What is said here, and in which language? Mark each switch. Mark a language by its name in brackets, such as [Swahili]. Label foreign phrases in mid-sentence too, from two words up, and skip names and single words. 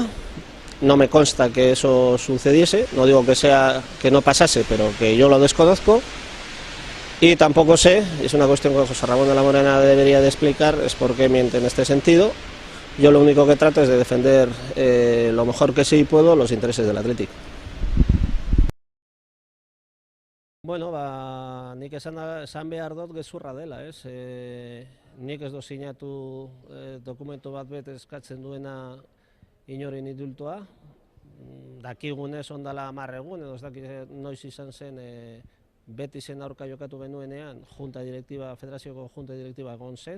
[Spanish] No me consta que eso sucediese, no digo que no pasase, pero que yo lo desconozco. Y tampoco sé, es una cuestión que José Ramón de la Morena debería de explicar, es por qué miente en este sentido. Yo lo único que trato es de defender lo mejor que sí puedo los intereses del Atlético. [Basque] Bueno, nik esan behar dut gezurra dela, ez? Nik ez dut sinatu dokumentu bat eskatzen duena inoren indultoa. Dakigunez ondala 10 egun, edo ez dakit noiz izan zen Betisen aurka jokatu genuenean federazioko junta direktiba egon zen.